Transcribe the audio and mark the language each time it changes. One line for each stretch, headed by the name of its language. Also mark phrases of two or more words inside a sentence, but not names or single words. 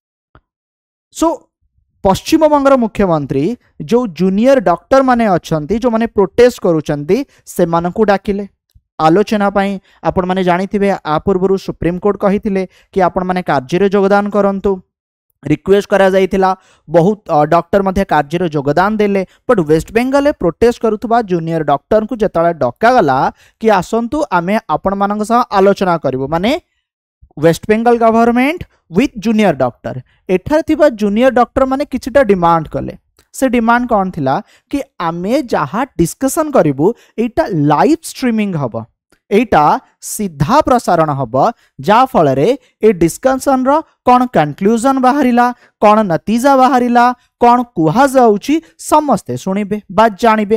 Odia: ସୋ ପଶ୍ଚିମ ବଙ୍ଗର ମୁଖ୍ୟମନ୍ତ୍ରୀ ଯୋ
English: junior doctor
Odia: ମାନେ ଅଛନ୍ତି ଯୋ ମାନେ ପ୍ରୋଟେଷ୍ଟ କରୁଛନ୍ତି ସେ ମାନଙ୍କୁ ଡାକିଲେ ଆଲୋଚନା ପାଇଁ। ଆପଣ ମାନେ ଜାଣିଥିବେ ଆ ପୂର୍ବରୁ
English: supreme court
Odia: କହିଥିଲେ କି ଆପଣ ମାନେ କାର୍ଯ୍ୟ ରେ ଯୋଗଦାନ କରନ୍ତୁ। ରିକ୍ୱେଷ୍ଟ କରା ଯାଇଥିଲା ବହୁତ ଡକ୍ଟର ମଧ୍ୟ କାର୍ଯ୍ୟ ରେ ଯୋଗଦାନ ଦେଲେ। ବଟ ୱେଷ୍ଟ ବେଙ୍ଗଲ ରେ ପ୍ରୋଟେଷ୍ଟ କରୁଥିବା
English: junior doctor
Odia: କୁ ଯେତେବେଳେ ଡକା ଗଲା କି ଆସନ୍ତୁ ଆମେ ଆପଣ ମାନଙ୍କ ସହ ଆଲୋଚନା କରିବୁ ମାନେ
English: West Bengal government with junior doctor
Odia: ଏଠାରେ ଥିବା
English: junior doctor
Odia: ମାନେ କିଛିଟା ଡିମାଣ୍ଡ କଲେ। ସେ ଡିମାଣ୍ଡ କଣ ଥିଲା କି ଆମେ ଯାହା ଡିସକସନ କରିବୁ ଏଟା
English: live streaming
Odia: ହେବ। ଏଟା ସିଧା ପ୍ରସାରଣ ହେବ ଯା ଫଳ ରେ ଏ ଡିସକସନ ର କଣ କନକ୍ଲୁଜନ ବାହାରିଲା କଣ ନତିଜା ବାହାରିଲା କଣ କୁହା ଯାଉଛି ସମସ୍ତେ ଶୁଣିବେ ବା ଜାଣିବେ।